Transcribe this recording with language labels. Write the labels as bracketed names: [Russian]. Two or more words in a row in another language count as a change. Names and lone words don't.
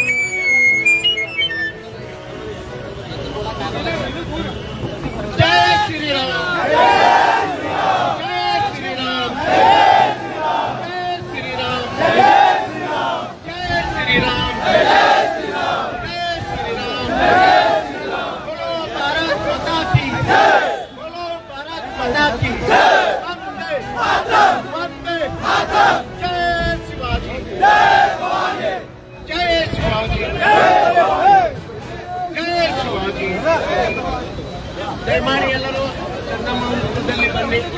[Hindi] जय श्रीराम, जय श्रीराम, जय श्रीराम, जय श्रीराम, जय श्रीराम. बोलो भारत माता की जय, बोलो भारत माता की जय. [Sanskrit] वंदे मातरम, वंदे मातरम. [Hindi] जय शिवाजी, जय भवानी, जय शिवाजी, जय ಶಿವಾಜಿ. [Kannada] ದಯಮಾಡಿ ಎಲ್ಲರೂ ಚೆನ್ನಮ್ಮ ವೃತ್ತದಲ್ಲಿ ಬನ್ನಿ.